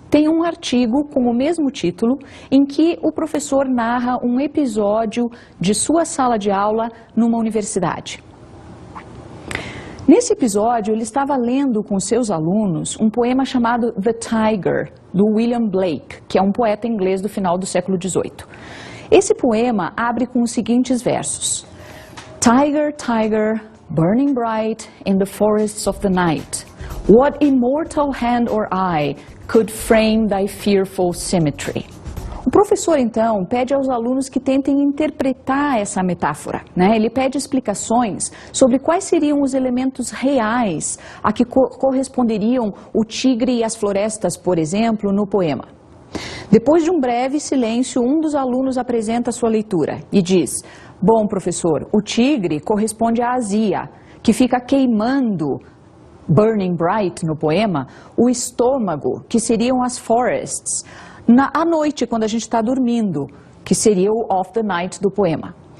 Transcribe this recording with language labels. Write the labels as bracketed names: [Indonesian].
[Portuguese] Tem um artigo com o mesmo título em que o professor narra um episódio de sua sala de aula numa universidade. Nesse episódio, ele estava lendo com seus alunos um poema chamado The Tiger, do William Blake, que é um poeta inglês do final do século XVIII. Esse poema abre com os seguintes versos. [English] Tiger, tiger, burning bright in the forests of the night, what immortal hand or eye could frame thy fearful symmetry? [Portuguese] O professor, então, pede aos alunos que tentem interpretar essa metáfora, né? Ele pede explicações sobre quais seriam os elementos reais a que corresponderiam o tigre e as florestas, por exemplo, no poema. Depois de um breve silêncio, um dos alunos apresenta a sua leitura e diz: bom, professor, o tigre corresponde à azia, que fica queimando, [English] burning bright [Portuguese] no poema, o estômago, que seriam as forests, à noite, quando a gente está dormindo, que seria o [English] of the night [Portuguese] do poema.